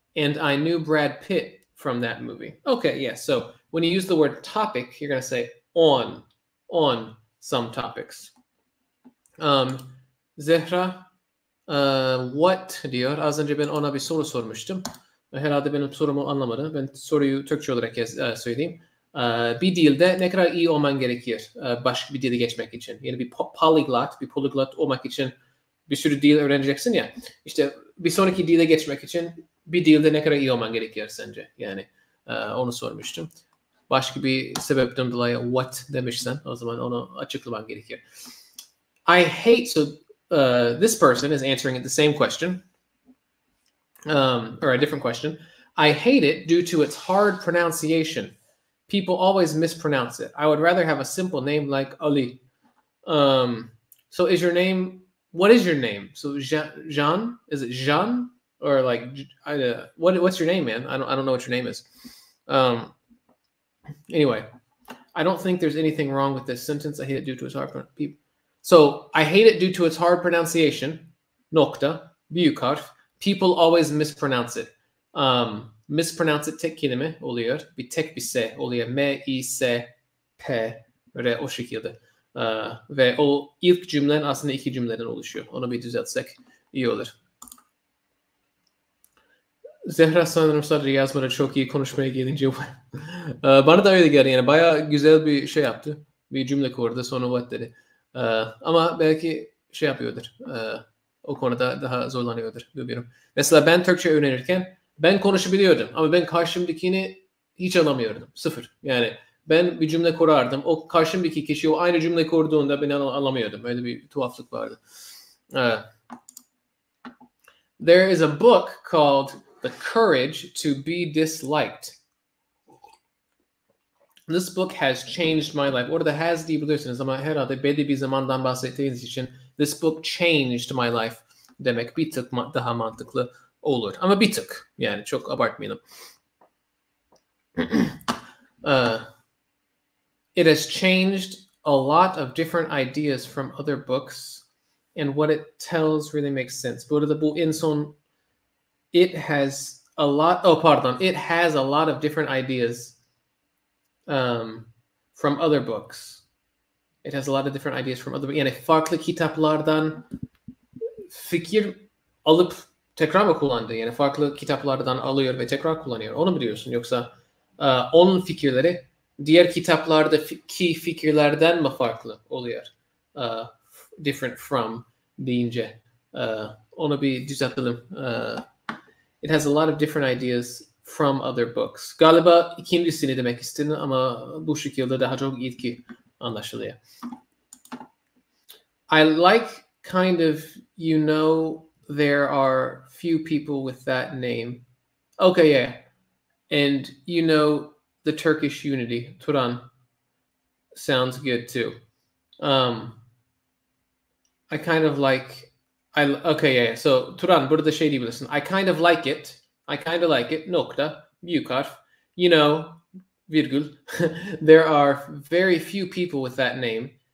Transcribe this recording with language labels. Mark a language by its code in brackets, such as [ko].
[en] And I knew Brad Pitt from that movie. Okay, yeah. So when you use the word topic, you're going to say on some topics. [tr] Zehra [en] what [tr] diyor? Az önce ben ona bir soru sormuştum. Herhalde benim sorumu anlamadı. Ben soruyu Türkçe olarak söyleyeyim. Bir dilde ne kadar iyi olman gerekir başka bir dile geçmek için? Yani bir polyglot olmak için bir sürü dil öğreneceksin ya. İşte bir sonraki dile geçmek için bir dilde ne kadar iyi olman gerekir sence? Yani onu sormuştum. Başka bir sebepten dolayı [en] what [tr] demişsen o zaman onu açıklaman gerekir. [en] I hate, so this person is answering it the same question, or a different question. I hate it due to its hard pronunciation. People always mispronounce it. I would rather have a simple name like Ali. So is your name, what is your name? So Jean? Is it Jean? Or like, what's your name, man? I don't know what your name is. Anyway, I don't think there's anything wrong with this sentence. I hate it due to its hard pronunciation. So I hate it due to its hard pronunciation. [tr] Nokta, büyük harf. [en] People always mispronounce it. Mispronounce it [tr] tek kelime oluyor. Bir tek bir S oluyor. M-I-S-P böyle o şekilde. Ve o ilk cümlen aslında iki cümleden oluşuyor. Onu bir düzeltsek iyi olur. Zehra sanırım sadece yazmada çok iyi konuşmaya gelince bana da öyle geldi. Yani bayağı güzel bir şey yaptı. Bir cümle kurdu sonra [en] what [tr] dedi. Ama belki şey yapıyordur. O konuda daha zorlanıyordur. Bilmiyorum. Mesela ben Türkçe öğrenirken ben konuşabiliyordum. Ama ben karşımdakini hiç alamıyordum. Sıfır. Yani ben bir cümle kurardım. O karşımdaki kişi o aynı cümle kurduğunda beni anlamıyordum. Öyle bir tuhaflık vardı. [en] There is a book called The Courage to be Disliked. This book has changed my life. [tr] Orada [en] has [tr] diyebilirsiniz ama herhalde belli bir zamandan bahsettiğiniz için [en] this book changed my life [tr] demek bir tık daha mantıklı olur. Ama bir tık, yani çok abartmayalım. [en] It has changed a lot of different ideas from other books, and what it tells really makes sense. [tr] Bu arada bu en son [en] it has a lot of different ideas from other books. It has a lot of different ideas from other books. [tr] Yani farklı kitaplardan fikir alıp tekrar mı kullandı? Yani farklı kitaplardan alıyor ve tekrar kullanıyor. Onu mu diyorsun? Yoksa onun fikirleri diğer kitaplardaki fikirlerden mi farklı oluyor? [en] Different from [tr] deyince. Onu bir düzeltelim. [en] It has a lot of different ideas from other books. [tr] Galiba ikincisini demek istedi ama bu şekilde daha çok ilki anlaşılıyor. [en] I like kind of, there are few people with that name. Okay, yeah. And the Turkish unity, Turan, sounds good too. I kind of like, so Turan, [tr] burada şey diyebilirsin. [en] I kind of like it, [tr] nokta, büyük harf, virgül. [en] There are very few people with that name.